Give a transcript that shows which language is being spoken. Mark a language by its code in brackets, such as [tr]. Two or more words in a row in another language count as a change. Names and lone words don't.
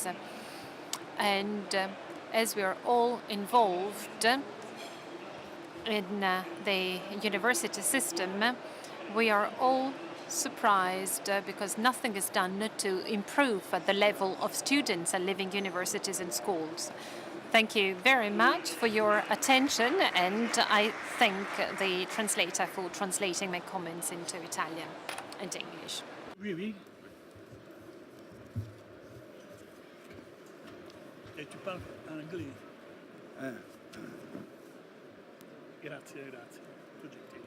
[en] And as we are all involved in the university system, we are all surprised because nothing is done to improve the level of students living universities and schools. Thank you very much for your attention, and I thank the translator for translating my comments into Italian and English. [fr] Oui, oui. Et tu parles en anglais? [it] Grazie, grazie. Tu gentile.